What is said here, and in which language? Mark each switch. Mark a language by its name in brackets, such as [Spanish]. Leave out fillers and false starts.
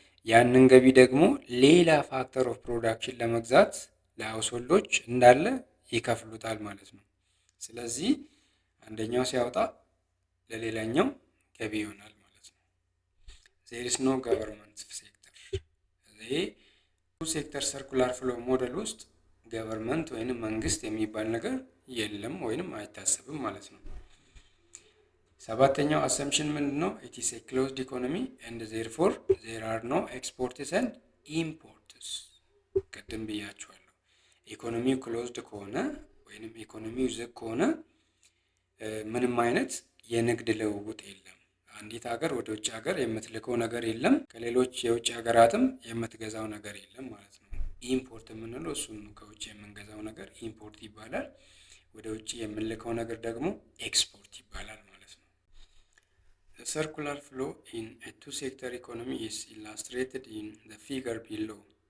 [Amharic] ያንን ገቢ ደግሞ ሌላ ፋክተር ኦፍ ፕሮዳክሽን ለመግዛት ለሃውስሆልዶች እንዳለ ይከፍሉታል ማለት ነው። ስለዚህ አንደኛው ሲያወጣ ለሌላኛው ገቢ ይሆናል ማለት ነው። [English] there is no government sector. [Amharic] ይሄ ቱ ሴክተር ሰርኩላር ፍሎ ሞዴል ውስጥ ገቨርንመንት ወይንም መንግስት የሚባል ነገር የለም ወይንም አይታሰብም ማለት ነው። ሰባተኛው አሰምፕሽን ምንድነው? [English] it is a closed economy and therefore there are no exports and imports. [Amharic] ቅድም ብያችኋለሁ። ኢኮኖሚው ክሎዝድ ከሆነ ወይንም ኢኮኖሚው ዝግ ከሆነ ምንም አይነት የንግድ ልውውጥ የለም። አንዲት ሀገር ወደ ውጭ ሀገር የምትልከው ነገር የለም፣ ከሌሎች የውጭ ሀገራትም የምትገዛው ነገር የለም ማለት ነው። ኢምፖርት የምንለው እሱን ነው። ከውጭ የምንገዛው ነገር ኢምፖርት ይባላል። ወደ ውጭ የምንልከው ነገር ደግሞ ኤክስፖርት ይባላል ማለት ነው። [English] The circular flow in a two-sector economy is illustrated in the figure below.